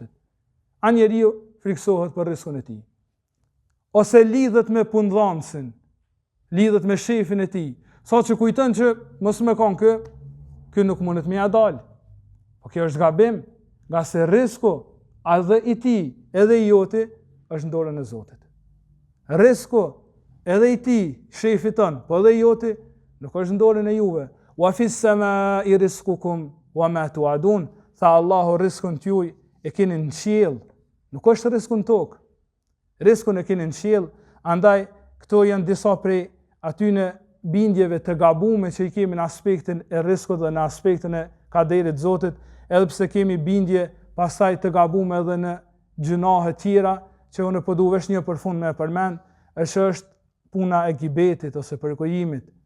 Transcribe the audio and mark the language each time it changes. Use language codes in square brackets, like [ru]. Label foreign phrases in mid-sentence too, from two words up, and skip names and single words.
[sq] A njeriu friksohet për riskun e tij. Ose lidhet me punëdhënësin, lidhet me shefin e tij, sa që kujton që mos më kanë kë nuk mundet më ia dal. Po kjo është gabim, nga se risku edhe i tij, edhe i joti është në dorën e Zotit. Risku edhe i tij, shefit ton, po edhe i joti nuk është në dorën e juve. [ar] وفي السماء رزقكم وما توعدون. [sq] Tha Allahu riskun t'juj e keni në qiell, nuk është riskun tokë. Riskun e keni në qiell, andaj këto janë disa prej atyne bindjeve të gabume që i kemi në aspektin e riskut dhe në aspektin e kaderit Zotit, edhe pse kemi bindje pastaj të gabume edhe në gjunahe tjera, që unë po du vesh një përfund me përmend, është puna e gibetit ose përgojimit.